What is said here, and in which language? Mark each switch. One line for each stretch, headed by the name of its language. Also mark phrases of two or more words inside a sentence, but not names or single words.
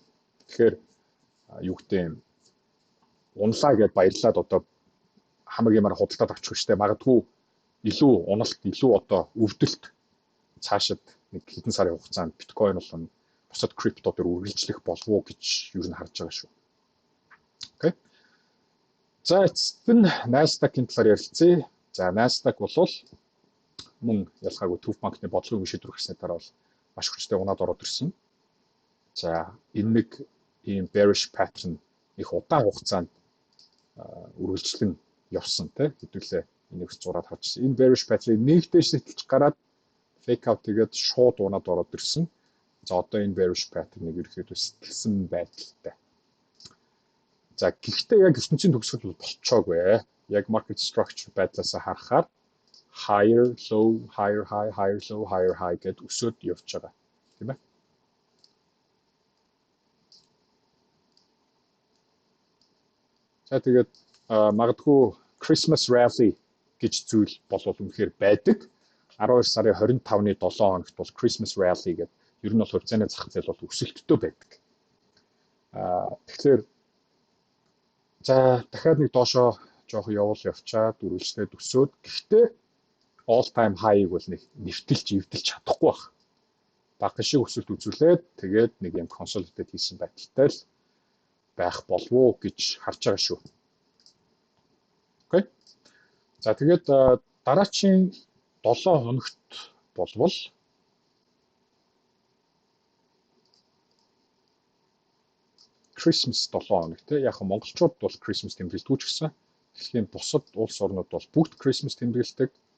Mongolian: Тэгэхээр юу гэдэг юм унлаа гэдээ баярлаад одоо хамаг юмар худалдаад авчих штэ магадгүй илүү уналт илүү одоо өвдөлт цаашид нэг хэдэн сарын хугацаанд биткойн болон бусад крипто төр үргэлжлэх болов уу гэж юу н харж байгаа шүү. Окей. За эцэст нь Nasdaq-ийн талаар ярилцъя. За Nasdaq бол мөн ялгаагүй төв банкны бодлогын шийдвэр гарсны дараа бол маш хүчтэй унаад ороод ирсэн. За энэ нэг ийм
English: bearish pattern
Mongolian: их удаан хугацаанд үргэлжлэн явсан тий хэдүүлээ энийг зураад харчихсан. Энэ
English: bearish pattern
Mongolian: нэгдэж сэтэлж гараад
English: fake out
Mongolian: тэгээд шууд унаад ороод ирсэн. За одоо энэ
English: bearish pattern-
Mongolian: ыг ерөөхдөө сэтэлсэн байдалтай. За гэхдээ яг ертөнцийн төгсгөл бол болцоогүй. Яг
English: market structure
Mongolian: байдлаас харахаар
English: higher low higher high higher low higher high
Mongolian: гэд өсөд явж байгаа тийм ээ. За тэгээд магадгүй
English: Christmas rally
Mongolian: гэж зүйл бол үнэхээр байдаг. 12 сарын 25-ны 7 хоногт бол
English: Christmas rally
Mongolian: гэдэг ер нь бол хувьцааны зах зээл бол өсөлттэй байдаг. Тэгэхээр за дахиад нэг доошоо жоох явуул явчаад үргэлжлээд өсөөд гэхдээ
English: all time high-
Mongolian: ыг бол нэвтэлж эвдэлж чадахгүй байх. Бага шиг өсөлт үзүүлээд тэгээд нэг юм consolidate хийсэн байдалтай л байх болов уу гэж харж байгаа шүү. Окей. За тэгээд дараачийн 7 хоногт болвол Christmas 7 хоног тий яг монголчууд бол Christmas тэмдэглэдэг ч гэсэн дэлхийн бусад улс орнууд бол бүгд Christmas тэмдэглэдэг.